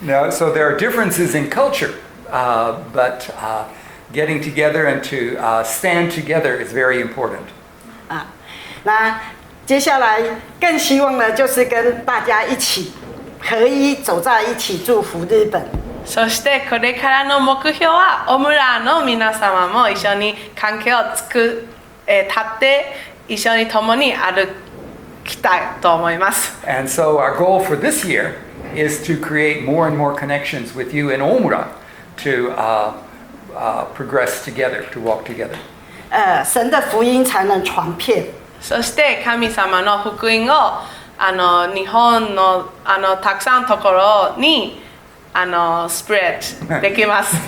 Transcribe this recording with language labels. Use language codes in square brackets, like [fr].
[en] So there are differences in culture, but getting together and to stand together is very important. [zh] 那接下来更希望的就是跟大家一起合一走在一起，祝福日本。 [ja] そしてこれからの目標はオムラの皆様も一緒に関係を立って一緒に共に歩きたいと思います。 [en] And so our goal for this year is to create more and more connections with you in Omura to progress together, to walk together. [zh] 神的福音才能传遍。 [ja] そして神様の福音を日本のたくさんのところにスプレッドできます。